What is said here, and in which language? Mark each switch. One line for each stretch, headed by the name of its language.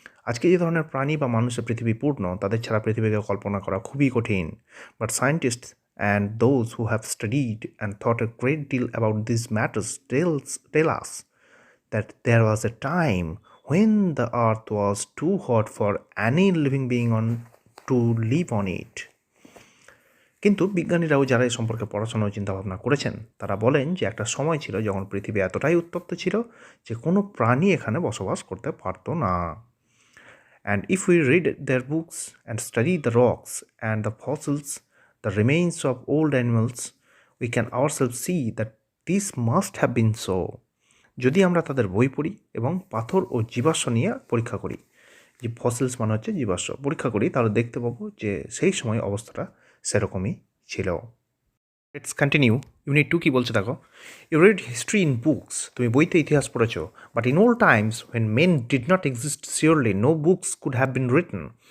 Bangla: আজকে যে ধরনের প্রাণী বা মানুষের পৃথিবী পূর্ণ, তাদের ছাড়া পৃথিবীকে কল্পনা করা খুবই কঠিন।
English: But scientists and those who have studied and thought a great deal about these matters tell us that there was a time when the earth was too hot for any living being to live on it.
Bangla: কিন্তু বিজ্ঞানীরাও যারা এই সম্পর্কে পড়াশোনা ও চিন্তাভাবনা করেছেন তারা বলেন যে একটা সময় ছিল যখন পৃথিবী এতটাই উত্তপ্ত ছিল যে কোনো প্রাণী এখানে বসবাস করতে পারতো না।
English: And if we read their books and study the rocks and the fossils, the remains of old animals, we can ourselves see that this must have been so.
Bangla: যদি আমরা তাদের বই পড়ি এবং পাথর ও জীবাশ্ম নিয়ে পরীক্ষা করি, যে ফসিলস মানে হচ্ছে জীবাশ্ম, পরীক্ষা করি, তাহলে দেখতে পাবো যে সেই সময় অবস্থাটা সেরকমই ছিল।
English: Let's continue.
Bangla: ইউনিট 2 কি বলছে দেখো।
English: you read history in books,
Bangla: তুমি বইতে ইতিহাস পড়েছো।
English: But in old times when men did not exist surely no books could have been written.